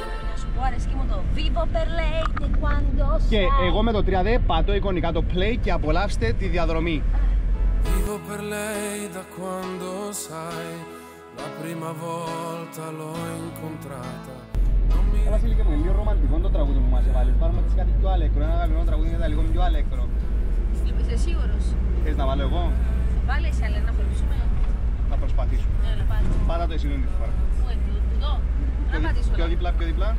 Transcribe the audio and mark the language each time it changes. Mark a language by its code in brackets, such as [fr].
[el] Να σου πω αρέσκει μου το [it] Vivo per lei e quando [el] Και [it] sai. [el] εγώ με το 3D πατώ εικονικά το play και απολαύστε τη διαδρομή. [it] Vivo per lei da quando sai, la prima volta l'ho incontrata. [el] Βασίλη, και μου είναι λίγο ρομαντικό το τραγούδι που μας έβαλες. Πάρουμε έτσι κάτι πιο αλέκρο, ένα αγαπημένο τραγούδι είναι λίγο πιο αλέκρο. Είσαι σίγουρος? Θες να βάλω εγώ? Βάλε εσύ αλλά να χωρίσουμε. Θα προσπαθήσω. Έλα πάτε. Πάτα το εσύ την φορά. Πού είναι, τούτο? Να πατήσω. Πιο δίπλα, πιο δίπλα.